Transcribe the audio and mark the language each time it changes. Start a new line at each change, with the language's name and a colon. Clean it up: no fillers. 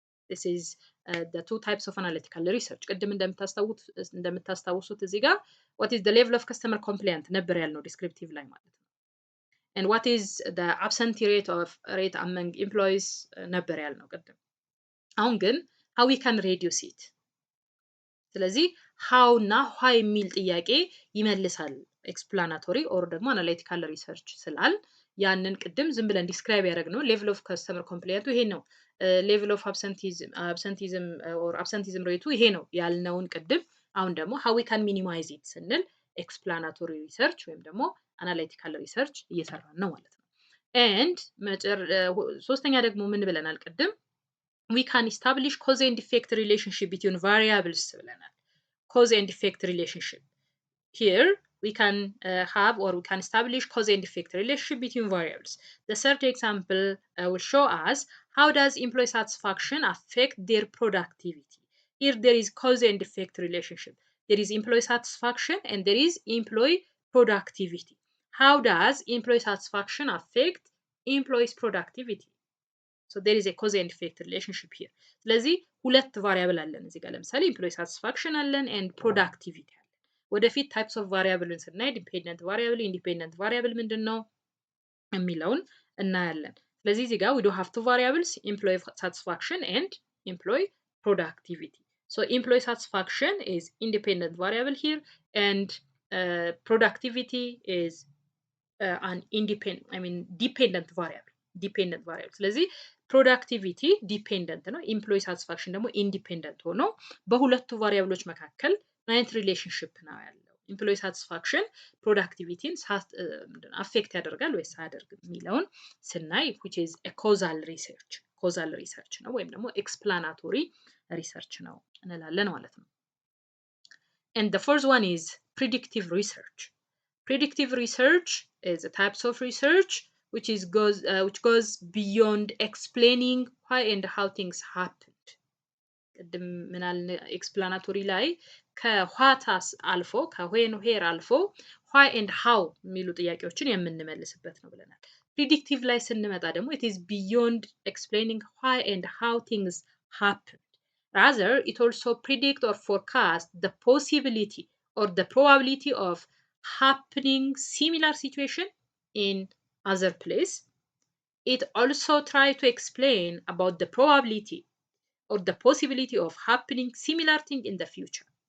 English: This is the two types of analytical research.
Amharic: ቅድም እንደምታስታውሱት እዚህ ጋር
English: what is the level of customer complaint
Amharic: ነበር ያልነው
English: descriptive ላይ ማለት ነው። And what is the absentee rate among employees
Amharic: ነበር ያልነው ቅድም። አሁን ግን
English: how we can reduce it.
Amharic: ስለዚህ how እና why የሚል ጥያቄ ይመልሳል explanatory or ደግሞ analytical research ስላል ያንን ቅድም ዝም ብለን ዲስክራይብ ያደረግነው level of customer complaint ይሄ ነው። level of absenteeism rate ይሄ ነው ያልነውን ቅድም አሁን ደግሞ
English: how we can minimize it
Amharic: ስንል explanatory research ወይም ደግሞ analytical research እየሰራን ነው ማለት ነው።
English: and
Amharic: ሶስተኛ ደግሞ ምን ብለናል ቅድም
English: we can establish cause and effect relationship between variables ብለናል cause and effect relationship here we can have or we can establish cause and effect relationship between variables. The third example will show us how does employee satisfaction affect their productivity. Here there is cause and effect relationship. There is employee satisfaction and there is employee productivity. How does employee satisfaction affect employees productivity? So there is a cause and effect relationship here.
Amharic: ስለዚህ ሁለት ቫሪያብል አለን እዚህ ጋር ለምሳሌ
English: employee satisfaction አለን and productivity አለን። ወደፊት types of variable ስናይ dependent variable independent variable
Amharic: ምንድነው የሚለውን እናያለን። ስለዚህ እዚህ ጋር
English: we do have two variables employee satisfaction and employee productivity. So employee satisfaction is independent variable here and productivity is an dependent variable
Amharic: ስለዚህ ፕሮዳክቲቪቲ ዲፔንደንት ነው ኢምፕሎይ ሳቲስፋክሽን ደግሞ ኢንዲፔንደንት ሆኖ በሁለቱ ቫሪያብሎች መካከል ናይት ሪሌሽንሺፕ ነው ያለው ኢምፕሎይ ሳቲስፋክሽን ፕሮዳክቲቪቲን አፌክት ያደርጋል ወይስ አያደርግም የሚለውን ስናይ
English: which is a causal research
Amharic: ነው ወይም ደግሞ
English: explanatory research
Amharic: ነው እንላለን ማለት ነው
English: and the first one is predictive research. Predictive research is a type of research which goes beyond explaining why and how things happened.
Amharic: ቅድም ምናል ኤክስፕላናቶሪ ላይ ከዋታስ አልፎ ከዌን ሄር አልፎ why and how የሚሉ ጥያቄዎችን የምንመልስበት ነው ብለናል። ፕሪዲክቲቭ ላይ ስንመጣ ደግሞ
English: it is beyond explaining why and how things happened. Rather, it also predict or forecast the possibility or the probability of happening similar situation in other place. It also try to explain about the probability or the possibility of happening similar thing in the future.